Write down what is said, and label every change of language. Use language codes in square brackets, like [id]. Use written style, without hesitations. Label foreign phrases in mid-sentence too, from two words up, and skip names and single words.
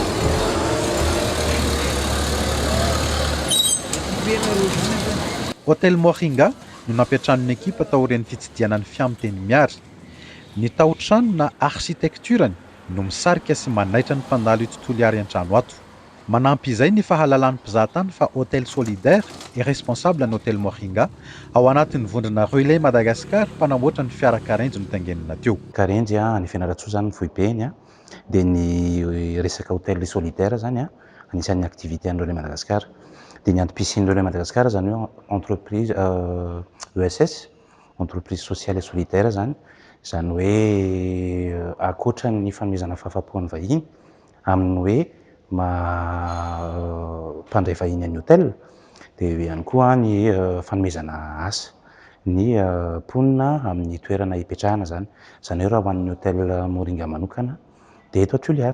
[mg] Hôtel Moringa no nampiatran'ny ekipa tao aorian'ny fitsidiana ny fiamiteny Miary. Ny tao-trano na architecturany no misarika sy manaitra ny mpandalo eto Toliara an-trano ato. Manampy izay ny fahalalan'ny mpizahatany fa [fr] hôtel solidaire et responsable [mg] ny hôtel Moringa ao anatin'ny vondrona Relais Madagascar mpanamboatra ny fiara karenjy no tangenina teo. Karenjy any Fianarantsoa zany ny foibeny dia ny resaka [fr] hôtel solidaire [mg] zany anisan'ny activité any Relais Madagascar. Dia ny antom-pisiny Relais Madagascar zany hoe [fr] entreprise ESS, entreprise sociale et solidaire [mg] zany hoe akoatra ny fanomezana fahafapoan'ny vahiny amin'ny hoe mpandray vahiny any hôtel dia ihany koa ny fanomezana asa ny mponina amin'ny toerana hipetrahana zany hoe raha ho an'ny hôtel Moringa manokana dia eto Toliara.